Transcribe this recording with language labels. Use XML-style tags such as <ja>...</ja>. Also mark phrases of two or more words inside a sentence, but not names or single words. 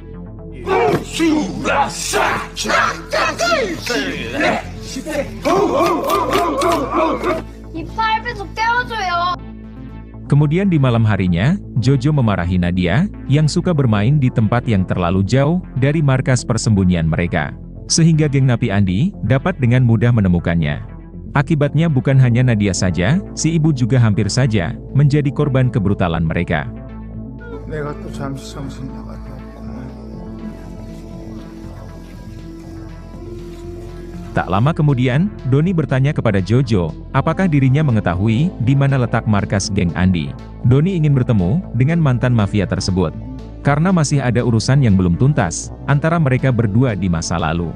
<id>Kemudian di malam harinya, Jojo memarahi Nadia, yang suka bermain di tempat yang terlalu jauh dari markas persembunyian mereka. Sehingga geng napi Andi dapat dengan mudah menemukannya. Akibatnya bukan hanya Nadia saja, si ibu juga hampir saja menjadi korban kebrutalan mereka.</id> <ko>내가 또 잠시 정신 나갔다 왔구나.</ko> <id>Tak lama kemudian, Doni bertanya kepada Jojo, apakah dirinya mengetahui di mana letak markas geng Andi. Doni ingin bertemu dengan mantan mafia tersebut. Karena masih ada urusan yang belum tuntas antara mereka berdua di masa lalu.</id>